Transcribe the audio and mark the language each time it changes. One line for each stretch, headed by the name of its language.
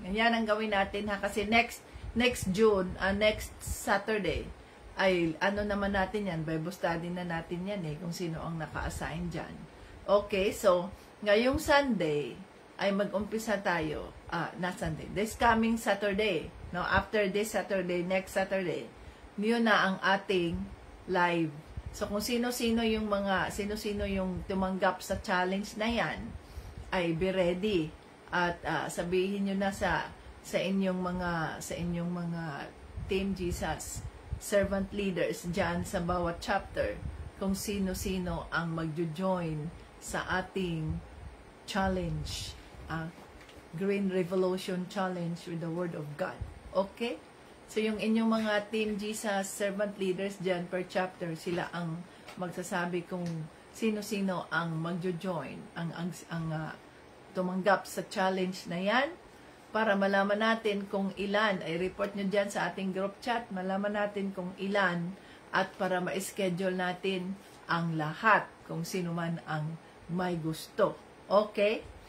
Filipino: Yan ang gawin natin ha. Kasi
English: next June, next Saturday,
Filipino: ay naman natin yan. Bible study na natin yan kung sino ang naka-assign dyan. Okay, so, ngayong Sunday, ay mag-umpisa tayo.
English: Sunday. This coming Saturday. No, after this Saturday, next Saturday,
Filipino: yun na ang ating live. So, kung sino-sino yung tumanggap sa challenge na yan, ay
English: be ready.
Filipino: At sabihin nyo na sa inyong mga Team Jesus, servant leaders dyan sa bawat chapter, kung sino-sino ang magjo-join sa ating challenge.
English: Green Revolution Challenge with the Word of God. Okay?
Filipino: So, yung inyong mga Team Jesus servant leaders dyan per chapter, sila ang magsasabi kung sino-sino ang magjo-join, ang tumanggap sa challenge na yan, para malaman natin kung ilan, ay report nyo dyan sa ating group chat, malaman natin kung ilan, at para ma-schedule natin ang lahat, kung sino man ang may gusto. Okay?